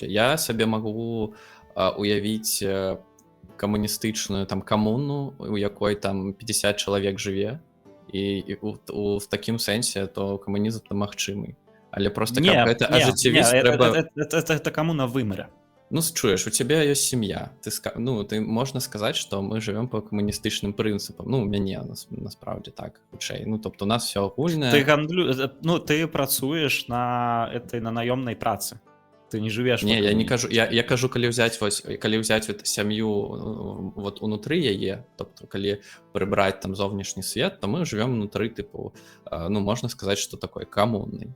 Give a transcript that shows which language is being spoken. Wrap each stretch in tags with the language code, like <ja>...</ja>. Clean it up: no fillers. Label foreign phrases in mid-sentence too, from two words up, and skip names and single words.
<be>Я сабе магу уявіць камуністычную там камуну, у якой там 50 чалавек жыве, і в такім сэнсе то камунізм там магчымы. Але просто каб гэта ажыццявіць трэба... Это камуна вымре. Ну, чуеш, у цябе ёсць сям'я. Ты можна сказаць, што мы жывём па камуністычным прынцыпам. Ну, у мяне насправдзе так, хутчэй. Ну, тобто у нас все агульнае. Ты працуеш на наёмнай працы. Ты не жывеш. Не, я не кажу, я кажу, калі ўзяць сям'ю вот унутры яе, тобто калі прыбраць там зовнішні свет, то мы жывём унутры тыпу, ну, можна сказаць, што такой камуннай.</be>